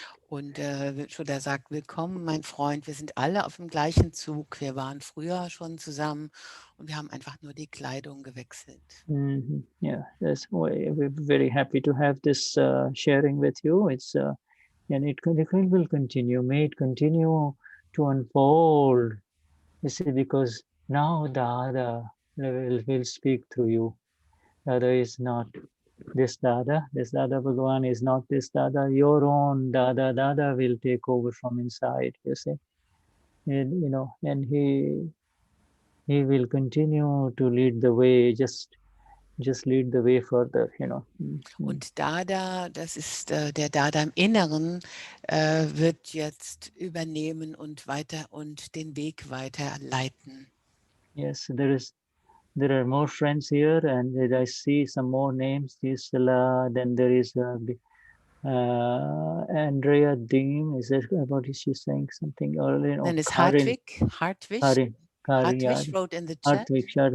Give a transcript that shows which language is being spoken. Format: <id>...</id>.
<de>Und Shuddha sagt, willkommen, mein Freund, wir sind alle auf dem gleichen Zug. Wir waren früher schon zusammen und wir haben einfach nur die Kleidung gewechselt.</de> <en>Yeah, we're very happy to have this sharing with you. And it will continue. May it continue to unfold. You see, because now Dada will speak through you. Dada is not this Dada. This Dada Bhagavan is not this Dada. Your own Dada. Dada will take over from inside, you see. And he will continue to lead the way, just lead the way further,</en> <de>Und Dada, das ist der Dada im Inneren, wird jetzt übernehmen und den Weg weiterleiten.</de> <en>Yes, there are more friends here, and I see some more names. Then there is Andrea Deem. Is she saying something earlier? Then is Hartwig. Hartwig wrote in the chat.</en>